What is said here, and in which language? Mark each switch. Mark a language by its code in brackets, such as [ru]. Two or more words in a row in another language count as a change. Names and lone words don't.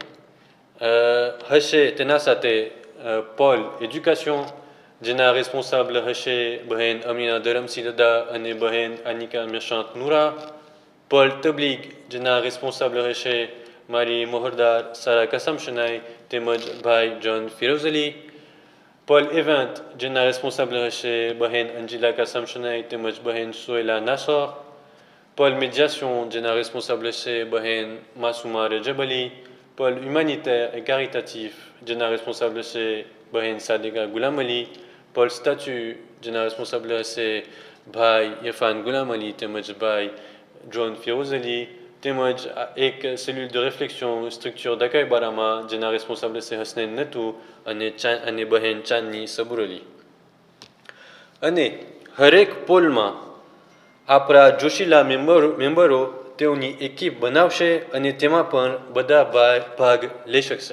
[gu] હશે તેના સાથે [fr] pôle éducation [gu] જેના રેસ્પોન્સાબલ હશે બહેન અમીના ધરમસિલદા અને બહેન આનિકા મેશાંત નૂરા, પોલ તબલીગ જેના રેસ્પોન્સાબલ હશે મારી મોહરદાર સારા કસમ શનાઈ તેમજ ભાઈ જોન ફિરોઝ અલી, પોલ ઇવેન્ટ જેના રેસ્પોન્સાબલ હશે બહેન અંજિલા કાસમ શનાઈ તેમજ બહેન સોયલા નાસર, [fr] pôle médiation [gu] જેના રેસ્પોન્સાબલ છે બહેન માસુમા રજબ અલી, [fr] pôle humanitaire et caritatif [gu] જેના રેસ્પોન્સાબલ છે બહેન સાદિકા ગુલામ અલી, [fr] pôle statut [gu] જેના રેસ્પોન્સાબલ હશે ભાઈ ઇરફાન ગુલામ અલી તેમજ ભાઈ જોન ફિરોઝ અલી, તેમજ એક [fr] cellule de réflexion structure d'accueil [gu] બારામાં જેના રેસ્પોન્સાબલ છે હસનૈન નતુ અને બહેન ચાંદની સબુર અલી. અને હરેક પોલમાં આપણા જોશીલા મેમ્બરો તેઓની એકિપ બનાવશે અને તેમાં પણ બધા ભાગ લઈ શકશે.